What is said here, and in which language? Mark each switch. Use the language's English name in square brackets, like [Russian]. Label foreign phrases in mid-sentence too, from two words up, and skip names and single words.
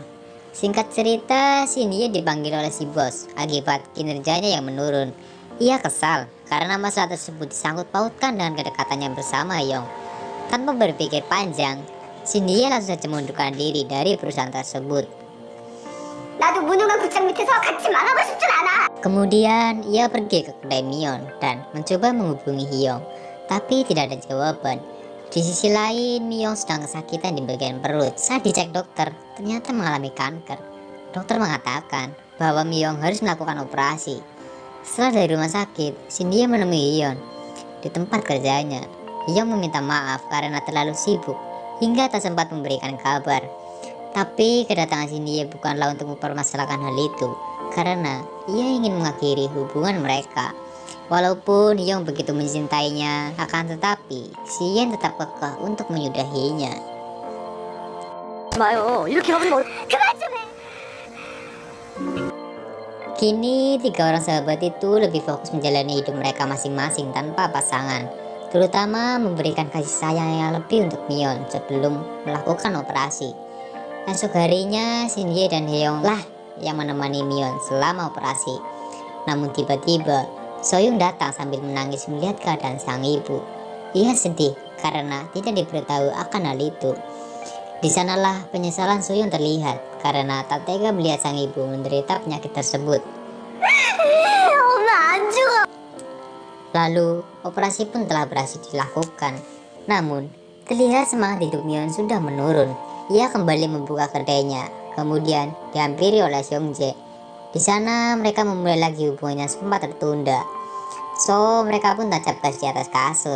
[Indonesian] Singkat cerita, Shinhye dipanggil oleh si bos akibat kinerjanya yang menurun. Ia kesal karena masalah tersebut disangkut pautkan dengan kedekatannya bersama Hyung. Tanpa berpikir panjang, Shinhye langsung saja mengundurkan diri dari perusahaan tersebut. [Korean] 나도 무능한 구청 밑에서 같이 망하고 싶진 않아. [Indonesian] Kemudian ia pergi ke kedai Mion dan mencoba menghubungi Hyung, tapi tidak ada jawaban. Di sisi lain, Myung sedang kesakitan di bagian perut. Saat dicek dokter, ternyata mengalami kanker. Dokter mengatakan bahwa Myung harus melakukan operasi. Setelah dari rumah sakit, Shinhye menemui Hyun di tempat kerjanya. Hyun meminta maaf karena terlalu sibuk hingga tak sempat memberikan kabar. Tapi kedatangan Shinhye bukanlah untuk mempermasalahkan hal itu, karena ia ingin mengakhiri hubungan mereka. Walaupun Hyung begitu mencintainya, akan tetapi Yen tetap kekeh untuk menyudahinya. [Korean] 그만 좀 해. [Indonesian] Kini tiga orang sahabat itu lebih fokus menjalani hidup mereka masing-masing tanpa pasangan, terutama memberikan kasih sayang yang lebih untuk Mion sebelum melakukan operasi. Esok harinya Shinhye dan Hyung lah yang menemani Mion selama operasi. Namun tiba-tiba Soyoung datang sambil menangis melihat keadaan sang ibu. Ia sedih karena tidak diberitahu akan hal itu. Di sanalah penyesalan Soyoung terlihat karena tak tega melihat sang ibu menderita penyakit tersebut. [Korean] 엄마 안 죽어. [Indonesian] Lalu operasi pun telah berhasil dilakukan. Namun terlihat semangat hidup Mion sudah menurun. Ia kembali membuka kedainya, kemudian dihampiri oleh Seongjae. Di sana mereka memulai lagi hubungannya sempat tertunda. So mereka pun tancap gas di atas kasur.